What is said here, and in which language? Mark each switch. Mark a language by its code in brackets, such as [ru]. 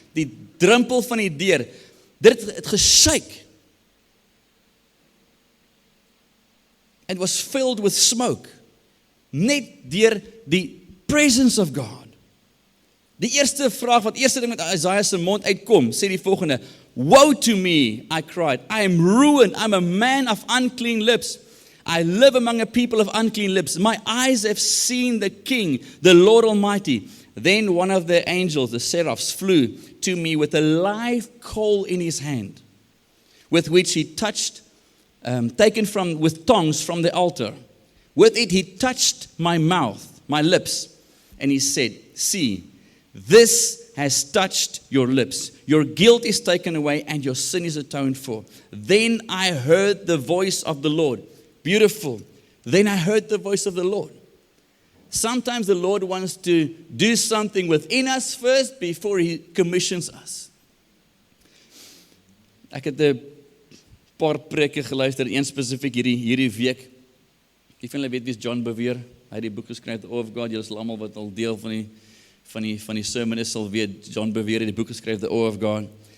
[af] Die drempel van die deur, dit het gesuik. [en] And was filled with smoke. [af] Net deur die presence of God. Die eerste vraag, wat eerste ding met Isaiah se mond uitkom, sê die volgende, [en] woe to me, I cried, I am ruined, I'm a man of unclean lips. I live among a people of unclean lips. My eyes have seen the King, the Lord Almighty. Then one of the angels, the seraphs, flew to me with a live coal in his hand, with which he touched, with tongs from the altar. With it he touched my mouth, my lips, and he said, see, this has touched your lips. Your guilt is taken away and your sin is atoned for. Then I heard the voice of the Lord. Beautiful. Then I heard the voice of the Lord. Sometimes the Lord wants to do something within us first before he commissions us. [af] Ek het 'n paar preke geluister, een spesifiek hierdie week. Ek van julle weet wie is John Bevere. Hy het die boek geskryf, The Awe of God. Julle is almal wat al deel van die sermon is, sal weet, John Bevere het die boek geskryf, The Awe of God.